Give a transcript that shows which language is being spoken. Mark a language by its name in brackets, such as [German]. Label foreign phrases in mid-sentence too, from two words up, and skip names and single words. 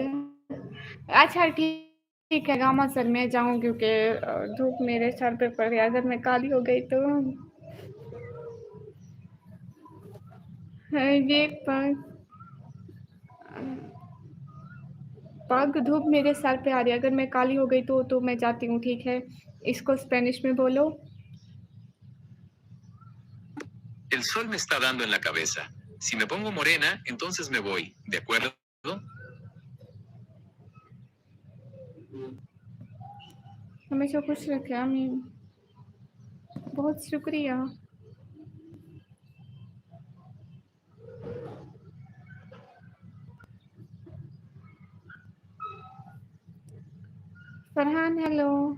[Hindi] अच्छा ठीक है गामा सर मैं जाऊँ क्योंकि धूप मेरे सर पे पड़ गई अगर मैं काली हो गई तो ये पग पग धूप मेरे सर पे आ रही है अगर मैं काली हो गई तो मैं जाती हूँ ठीक है इसको स्पेनिश में बोलो [Spanish] El sol me está dando en la cabeza. Si me pongo morena, entonces me voy. ¿De acuerdo? [Hindi] हमेशा खुश रखे आमीन बहुत शुक्रिया फरहान हेलो